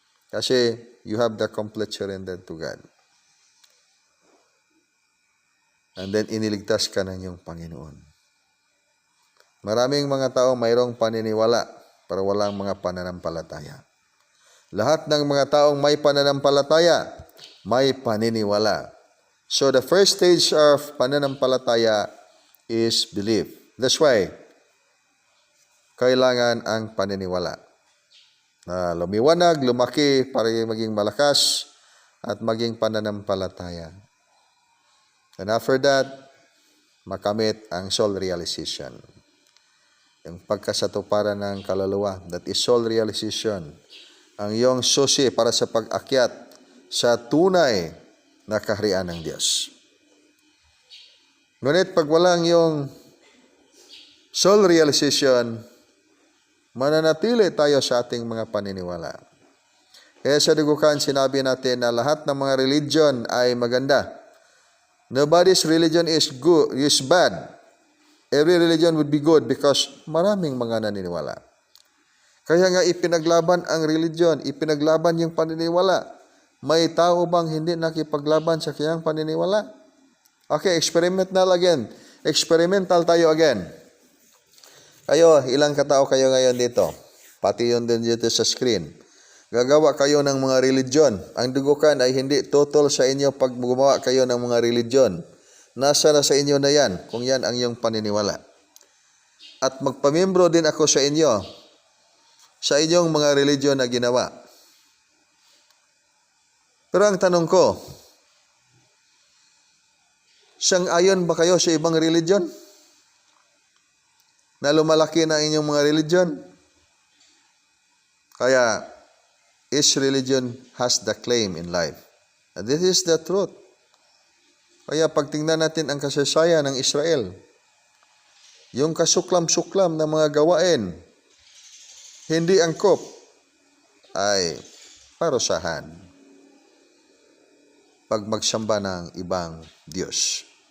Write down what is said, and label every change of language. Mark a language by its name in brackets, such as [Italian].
[English] Kasi you have the complete surrender to God. And then [Filipino] iniligtas ka ng iyong Panginoon. Maraming mga tao mayroong paniniwala pero walang mga pananampalataya. Lahat ng mga taong may pananampalataya, may paniniwala. [English] So the first stage of pananampalataya is belief. [Filipino] That's why kailangan ang paniniwala na lumiwanag, lumaki para maging malakas at maging pananampalataya. [English] And after that, makamit ang soul realization. [Filipino] Yung pagkasatuparan ng kaluluwa, [English] that is soul realization. [Filipino] Ang iyong susi para sa pag-akyat sa tunay na kaharian ng Diyos. Ngunit pag walang yung soul realization, mananatili tayo sa ating mga paniniwala. Kaya sa dugukan, sinabi natin na lahat ng mga religion ay maganda. [English] Nobody's religion is good, is bad. Every religion would be good because [Filipino] maraming mga naniniwala. Kaya nga ipinaglaban ang religion, ipinaglaban yung paniniwala. May tao bang hindi nakipaglaban sa kanyang paniniwala? [English] Okay, experimental again. [Filipino] Experimental tayo again. Kayo, ilang katao kayo ngayon dito? Pati yun din dito sa screen. Gagawa kayo ng mga religion. Ang dugukan ay hindi total sa inyo pag gumawa kayo ng mga religion. Nasa na sa inyo na yan, kung yan ang iyong paniniwala. At magpamembro din ako sa inyo, sa inyong mga religion na ginawa. Pero ang tanong ko, sang-ayon ba kayo sa ibang religion? Na lumalaki na inyong mga religion? [English] Kaya, each religion has the claim in life. And this is the truth. [Filipino] Kaya pagtingnan natin ang kasaysayan ng Israel, yung kasuklam-suklam na mga gawain, hindi angkop, ay parusahan pag magsamba ng ibang Diyos.